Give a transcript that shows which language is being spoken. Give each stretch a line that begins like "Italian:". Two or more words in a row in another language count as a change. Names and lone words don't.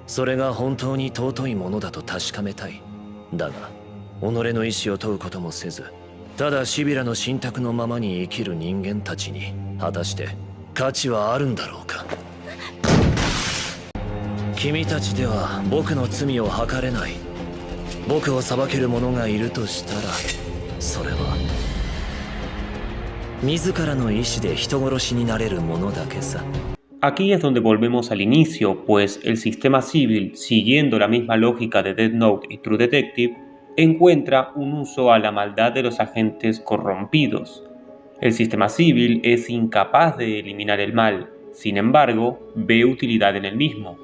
Japanese: それが本当に尊いものだと確かめたい。だが、己の意志を問うこともせず、ただシビラの信託のままに生きる人間たちに果たして価値はあるんだろうか。君たちでは僕の罪を計れない。僕を裁ける者がいるとしたら、それは自らの意志で人殺しになれる者だけさ。
Spanish: Aquí es donde volvemos al inicio, pues el sistema civil, siguiendo la misma lógica de Death Note y True Detective, encuentra un uso a la maldad de los agentes corrompidos. El sistema civil es incapaz de eliminar el mal, sin embargo, ve utilidad en el mismo.